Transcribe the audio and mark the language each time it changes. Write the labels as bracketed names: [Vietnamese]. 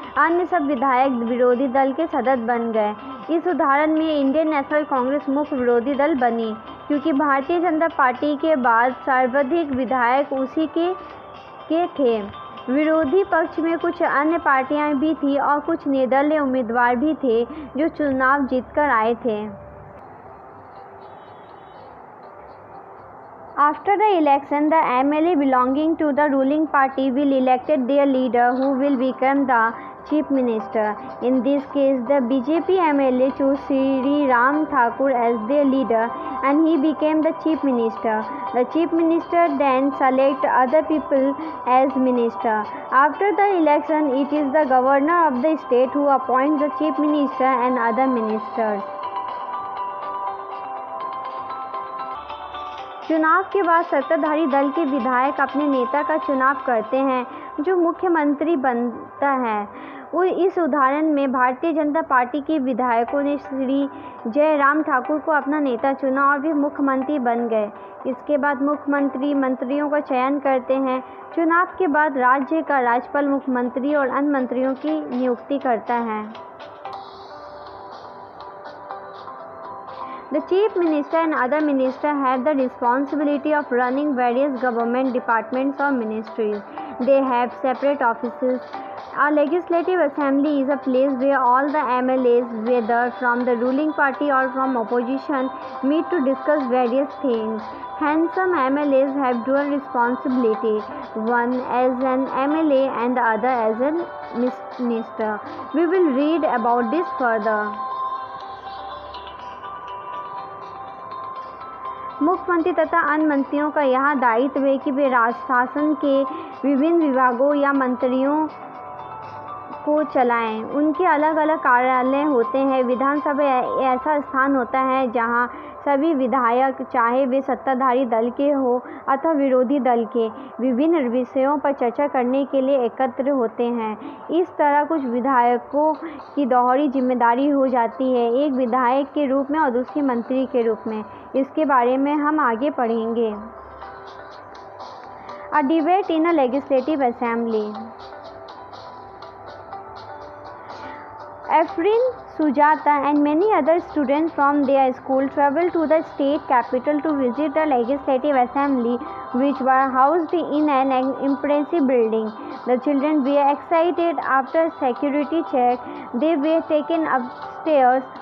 [Hindi] अन्य सब विधायक विरोधी दल के सदस्य बन गए। इस उदाहरण में इंडियन नेशनल कांग्रेस मुख्य विरोधी दल बनी, क्योंकि भारतीय जनता पार्टी के बाद सर्वाधिक विधायक उसी के थे। विरोधी पक्ष में कुछ अन्य पार्टियां भी थीं और कुछ निर्दलीय उम्मीदवार भी थे जो चुनाव जीतकर आए थे। [English] After the election, the MLA belonging to the ruling party will elect their leader, who will become the Chief Minister. In this case, the BJP MLA chose Sri Ram Thakur as their leader and he became the Chief Minister. The Chief Minister then selects other people as minister. After the election, it is the governor of the state who appoints the Chief Minister and other ministers. [Hindi] चुनाव के बाद सत्ताधारी दल के विधायक अपने नेता का चुनाव करते हैं जो मुख्यमंत्री बनता है। इस उदाहरण में भारतीय जनता पार्टी के विधायकों ने श्री जयराम ठाकुर को अपना नेता चुना और वे मुख्यमंत्री बन गए। इसके बाद मुख्यमंत्री मंत्रियों का चयन करते हैं। चुनाव के बाद राज्य का राज्यपाल मुख्यमंत्री और अन्य मंत्रियों की नियुक्ति करता है। [English] The Chief Minister and other ministers have the responsibility of running various government departments or ministries. They have separate offices. A legislative assembly is a place where all the MLAs, whether from the ruling party or from opposition, meet to discuss various things. Hence, some MLAs have dual responsibility, one as an MLA and the other as a minister. We will read about this further. [Hindi] मुख्यमंत्री तथा अन्य मंत्रियों का यह दायित्व है कि वे राज्य शासन के विभिन्न विभागों या मंत्रियों को चलाएं। उनके अलग अलग कार्यालय होते हैं। विधानसभा ऐसा स्थान होता है जहां सभी विधायक, चाहे वे सत्ताधारी दल के हो अथवा विरोधी दल के, विभिन्न विषयों पर चर्चा करने के लिए एकत्र होते हैं। इस तरह कुछ विधायकों की दोहरी जिम्मेदारी हो जाती है, एक विधायक के रूप में और दूसरी मंत्री के रूप में। इसके बारे में हम आगे पढ़ेंगे। [English] A debate in a legislative assembly. Afrin Sujata and many other students from their school traveled to the state capital to visit the legislative assembly, which were housed in an impressive building. The children were excited. After security check, they were taken upstairs.